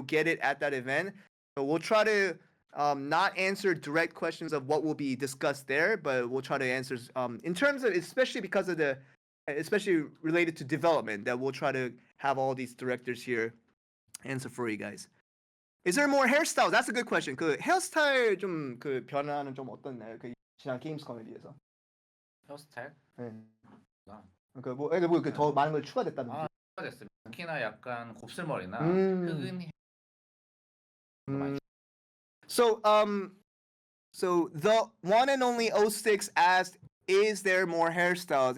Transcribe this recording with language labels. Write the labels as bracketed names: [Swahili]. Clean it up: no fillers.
[English] You'll get it at that event. So we'll try to not answer direct questions of what will be discussed there, but we'll try to answer in terms of, especially because of especially related to development, that we'll try to have all these directors here answer for you guys. Is there more hairstyles? That's a good question. [Korean] 그 헤어스타일 좀 그 변화는 좀 어떻나요? 그 지난 게임스컴에 비해서. 헤어스타일? 네. 아. 그러니까 더 많은 걸 추가됐다든지. 됐습니다. 특히나 약간 곱슬머리나 흑인 [English] So the one and only 06 asked, is there more hairstyles?